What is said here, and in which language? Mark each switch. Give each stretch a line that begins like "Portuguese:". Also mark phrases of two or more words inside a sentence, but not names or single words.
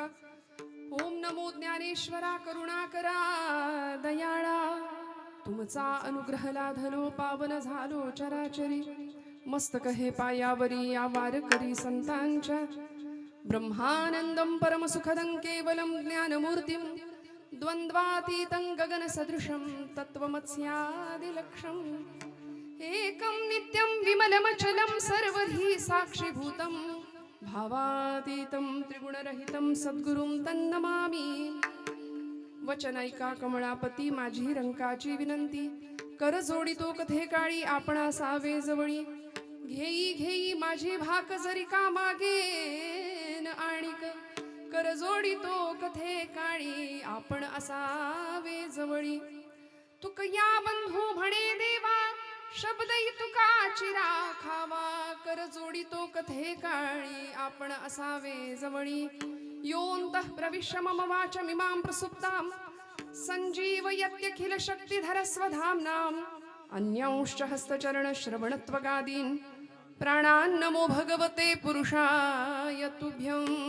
Marathi: ओम नमो ज्ञानेश्वरा करुणाकरा दयाळा, तुमचा अनुग्रह लाधलो पावन झालो चराचरी। मस्तक हे पायावरी या वारकरी संतांच्या,
Sanskrit: ब्रह्मानंदं परमसुखदं केवलं ज्ञानमूर्तिं, द्वंद्वातीतं गगन सदृशं तत्त्वमस्यादिलक्ष्यम्। एकं नित्यं विमलमचलं सर्वधी साक्षीभूतं, भावातीतं त्रिगुणरहितं सद्गुरुं तन्नमामि।
Marathi: वचनैका कमळापती माझी रंकाची विनंती, कर जोडितो कथे काळी आपणा सावे जवळी। घेई घेई माझी भाक जरी का मागेन आणिक, कर जोडितो कथे काळी आपण असावे जवळी। तुक या बंधू म्हणे देवा, शब्दई तुका चिरा खावा, कर जोडितो कथे काळी आपण असावे जवळी।
Sanskrit: योऽन्तः प्रविश्य मम वाचमिमां प्रसुप्तां, संजीवयत्यखिल शक्तिधर स्वधाम्नाम्। अन्यांश्च हस्तचरण श्रवणत्वगादीन्, प्राणान् नमो भगवते पुरुषाय तुभ्यं।